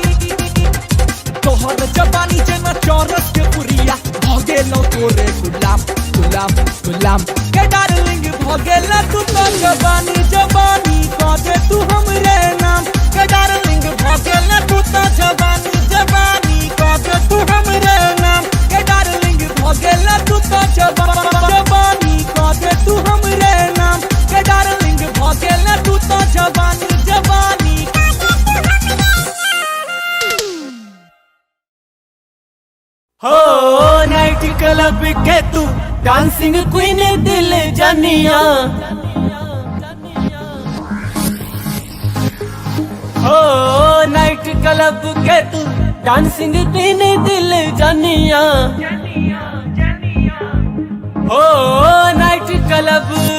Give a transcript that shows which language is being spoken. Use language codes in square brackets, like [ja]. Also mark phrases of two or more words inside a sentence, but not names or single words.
[mai] जेना चौरस के बुरिया भगेलो तोरे गुलाम गुलाम गुलाम के डार्लिंग भगेला तू तो जवानी कह दे तू हमरे नाम के डार्लिंग भगेला तू तो जवानी कह दे तू हमरे नाम के डार्लिंग भगेला तू तो जवानी कह दे तू हमरे नाम के डार्लिंग भगेला तू तो जवानी हो [en] night club [mai] के तू [en] dancing queen [mai] दिल जानिया हो [en] night club [mai] के तू [en] dancing queen [mai] दिल जानिया हो [en] night club